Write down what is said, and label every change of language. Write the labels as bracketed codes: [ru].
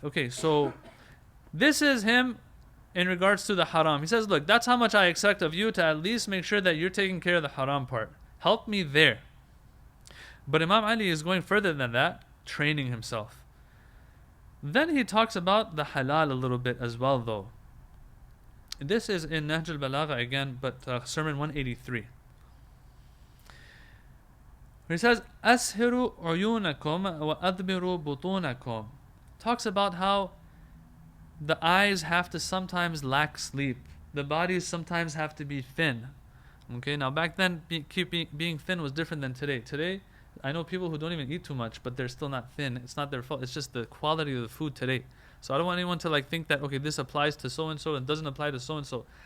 [en] Okay, so this is him in regards to the haram. He says, look, that's how much I expect of you, to at least make sure that you're taking care of the haram part. Help me there. But Imam Ali is going further than that, training himself. Then he talks about the halal a little bit as well, though. This is in Nahj al-Balagha again, but Sermon 183. He says, [ar] أَسْهِرُوا عُيُونَكُمْ وَأَدْبِرُوا بُطُونَكُمْ. [en] Talks about how the eyes have to sometimes lack sleep. The bodies sometimes have to be thin. Okay, now back then, being thin was different than today. Today, I know people who don't even eat too much, but they're still not thin. It's not their fault. It's just the quality of the food today. So I don't want anyone to think that, okay, this applies to so-and-so and doesn't apply to so-and-so.